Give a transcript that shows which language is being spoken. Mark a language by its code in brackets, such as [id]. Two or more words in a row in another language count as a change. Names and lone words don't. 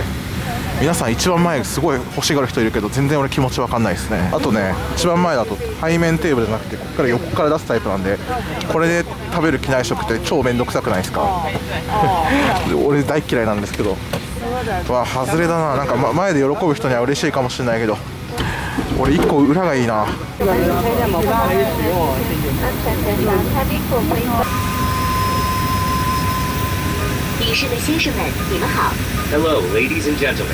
[ja] 皆さん一番前すごい欲しがる人いるけど、全然俺気持ちわかんないですね。あとね、一番前だと背面テーブルじゃなくてここから横から出すタイプなんで、これで食べる機内食って超めんどくさくないですか？俺大嫌いなんですけど。わ、外れだな。なんか、前で喜ぶ人には嬉しいかもしれないけど、俺1個裏がいいな。 [zh] 女士们、先生们，你们好。 [en] Hello, ladies and gentlemen.